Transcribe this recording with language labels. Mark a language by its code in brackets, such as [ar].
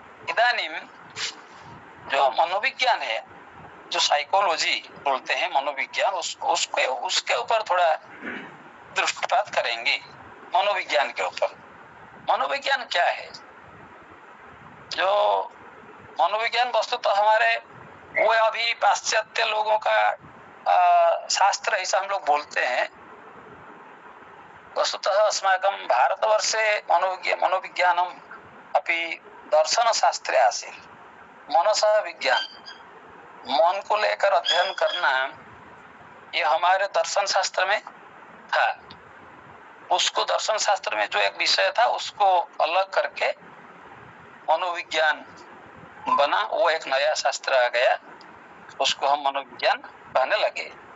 [hi] इदानीम जो मनोविज्ञान है, जो साइकोलॉजी बोलते हैं मनोविज्ञान, उसके ऊपर थोड़ा दृष्टिपात करेंगे। मनोविज्ञान के ऊपर, मनोविज्ञान क्या है? जो मनोविज्ञान वस्तुतः हमारे वो अभी पाश्चात्य लोगों का शास्त्र ऐसा हम लोग बोलते हैं। [sa] वस्तुतः अस्माकं भारतवर्षे मनोविज्ञानम अपि दर्शन शास्त्रे आसीत्। मनसः विज्ञान, [hi] मन को लेकर अध्ययन करना, ये हमारे दर्शन शास्त्र में था। उसको दर्शन शास्त्र में जो एक विषय था उसको अलग करके मनोविज्ञान बना, वो एक नया शास्त्र आ गया, उसको हम मनोविज्ञान कहने लगे।